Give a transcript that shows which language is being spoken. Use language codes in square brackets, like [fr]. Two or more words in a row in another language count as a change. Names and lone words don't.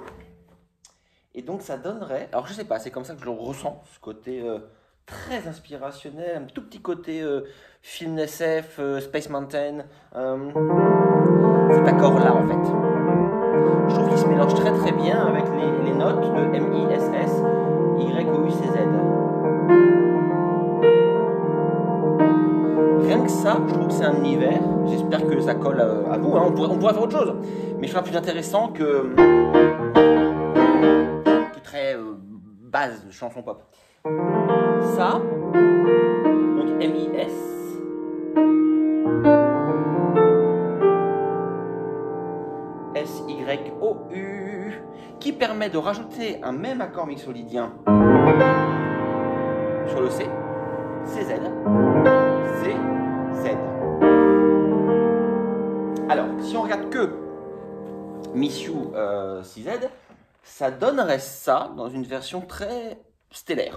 [fr] Et donc ça donnerait, alors je sais pas, c'est comme ça que je le ressens, ce côté très inspirationnel, un tout petit côté film SF, Space Mountain, cet accord là en fait. Je trouve qu'il se mélange très très bien avec les notes de M-I-S-S, Y-O-U-C-Z. Rien que ça, je trouve que c'est un univers. J'espère que ça colle à vous. Hein. On pourrait faire autre chose. Mais je trouve ça plus intéressant que très base de chanson pop. Ça, donc M-I-S. S-Y-O-U, qui permet de rajouter un même accord mixolydien sur le C, C-Z. C-Z. Alors, si on regarde que Miss You CZ, ça donnerait ça dans une version très stellaire.